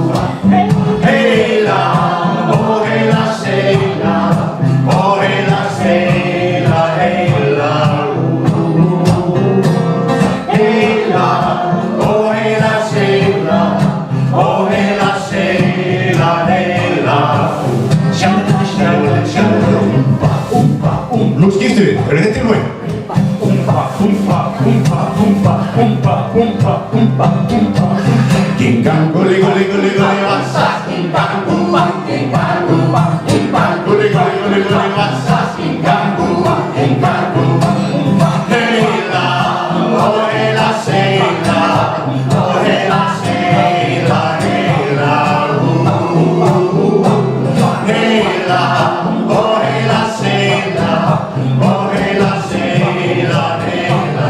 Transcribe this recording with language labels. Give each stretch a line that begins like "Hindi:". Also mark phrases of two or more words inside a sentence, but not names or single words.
Icelandic: Heila, ó heila seila, ó heila seila, heila, heila, ó heila seila, ó heila seila, heila. Sjalli, sjalli, sjalli, umba, umba. Býttu við, eru þið tilbúin? Gingang, gulli, gulli, gulli, gulli, vassa. Gingang, gumba, gingang, gumba, gingang, gulli, gulli, gulli, gulli, vassa. Gingang, gumba, gingang, gumba, gumba. Heila, og heila seila, og heila seila, heila, heila, og heila seila, og heila seila, heila.